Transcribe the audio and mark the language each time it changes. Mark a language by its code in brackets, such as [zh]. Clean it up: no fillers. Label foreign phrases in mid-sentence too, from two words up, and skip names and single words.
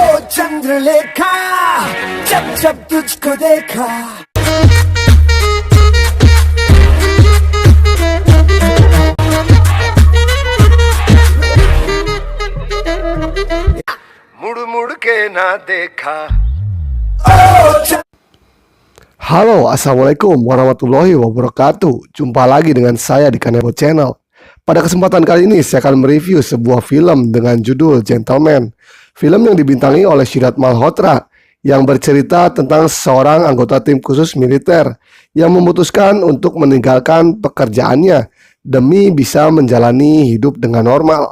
[hi] चंद्रलेखा जब जब तुझको देखा मुड़ मुड़ के ना देखा. [ar] Halo, السلام عليكم ورحمة الله وبركاته. [id] Jumpa lagi dengan saya di Kanebo Channel. Pada kesempatan kali ini saya akan mereview sebuah film dengan judul Gentleman. Film yang dibintangi oleh Sirat Malhotra yang bercerita tentang seorang anggota tim khusus militer yang memutuskan untuk meninggalkan pekerjaannya demi bisa menjalani hidup dengan normal.